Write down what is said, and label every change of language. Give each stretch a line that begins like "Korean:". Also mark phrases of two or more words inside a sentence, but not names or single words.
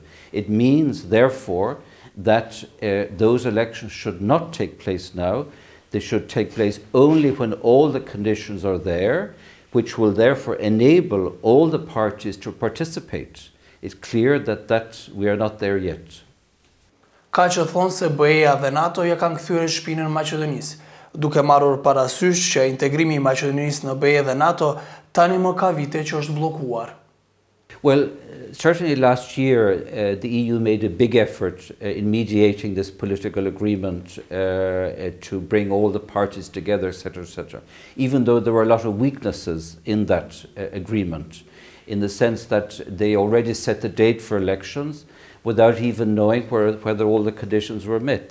English: It means, therefore, that those elections should not take place now. They should take place only when all the conditions are there, which will therefore enable all the parties to participate. It's clear that we are not there yet.
Albanian: Ka që thonë se BE-ja dhe NATO ja kanë kthyer shpinën Maqedonisë, duke marrur parasysh që integrimi I Maqedonisë në BE dhe NATO tani më ka vite që është bllokuar.
English: Well, certainly last year the EU made a big effort in mediating this political agreement to bring all the parties together, etc., etc. Even though there were a lot of weaknesses in that agreement, in the sense that they already set the date for elections without even knowing whether all the conditions were met.